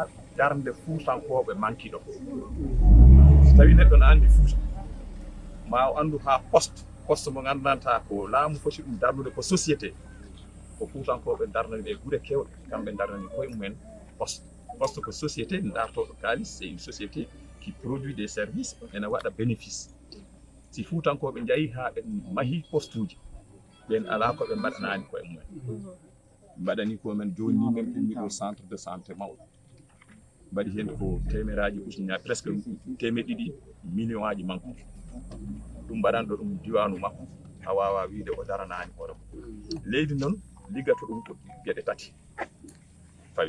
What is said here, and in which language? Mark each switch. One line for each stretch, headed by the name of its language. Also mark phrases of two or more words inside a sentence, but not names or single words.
Fula: darnde Fuutankooɓe manki ɗo so tawii neɗɗo no anndi Fuuta ma o anndu haa poste mo nganndantaa ko laamu foti ɗum darnude ko société ko Fuutankooɓe darnani ɓe gure keewɗe kamɓe darnani koye mumen poste ko société dartoɗo kaalis
French: c'est une société qui produit des services
Fula: ene waɗa bénéfice si Fuutankooɓe njahi haa ɓe mahii poste uji ɓen alaa ko ɓe mbaɗanaani koye mumen mbaɗani komen jooni ni men ummi ɗo
French: centre de santé
Fula: mawɗo mbaɗi heen ko temeraaji ujunnaaje presque temeɗɗiɗi million aji manque ɗum mbaɗanɗo ɗum diwaanu makko a waawaa wiide o daranaani hoore mum leydi noon liggata ɗum ko geɗe tati fawi